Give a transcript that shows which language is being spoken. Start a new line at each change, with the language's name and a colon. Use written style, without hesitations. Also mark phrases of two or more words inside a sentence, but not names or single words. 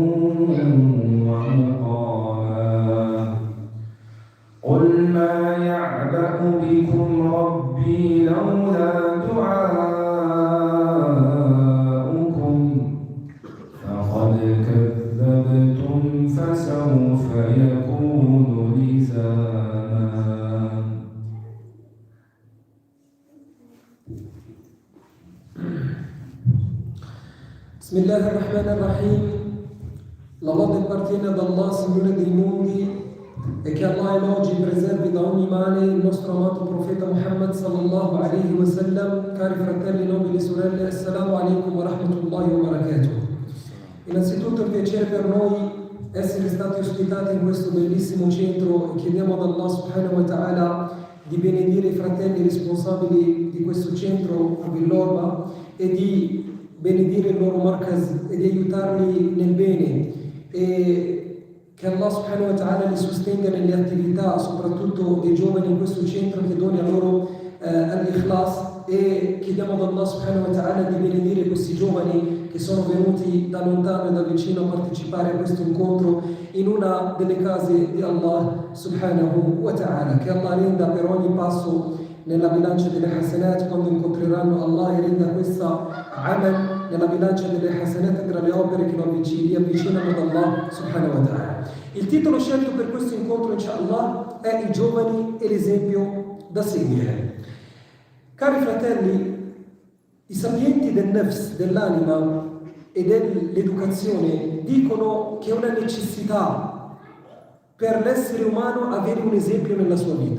Arabic: ومقاما قل ما يعبأ بكم ربي لولا دعاؤكم فقد كذبتم فسوف يكون لزاما. Bismillahirrahmanirrahim.
Italian: La lode appartiene ad Allah, Signore dei mondi, e che Allah elogi e preservi da ogni male il nostro amato profeta Muhammad
Arabic: صلى الله عليه وسلم.
Italian: Cari fratelli, nobili sorelle,
Arabic: السلام عليكم ورحمة الله وبركاته.
Italian: Innanzitutto è un piacere per noi essere stati ospitati in questo bellissimo centro e chiediamo ad Allah
Arabic: سبحانه وتعالى
Italian: di benedire i fratelli responsabili di questo centro a Villorba e di benedire il loro markaz e di aiutarli nel bene, e che Allah
Arabic: سبحانه وتعالى
Italian: li sostenga nelle attività, soprattutto dei giovani in questo centro, che doni a loro all'Ikhlas, e chiediamo ad Allah
Arabic: سبحانه وتعالى
Italian: di benedire questi giovani che sono venuti da lontano e da vicino a partecipare a questo incontro in una delle case di Allah
Arabic: سبحانه وتعالى.
Italian: Che Allah renda per ogni passo nella bilancia delle hasanat quando incontreranno Allah, e renda questa amal nella bilancia delle hasanat tra le opere che li avvicinano ad Allah
Arabic: سبحانه وتعالى.
Italian: Il titolo scelto per questo incontro, inshallah, è I giovani e l'esempio da seguire. Cari fratelli, i sapienti del nafs, dell'anima e dell'educazione dicono che è una necessità per l'essere umano avere un esempio nella sua vita.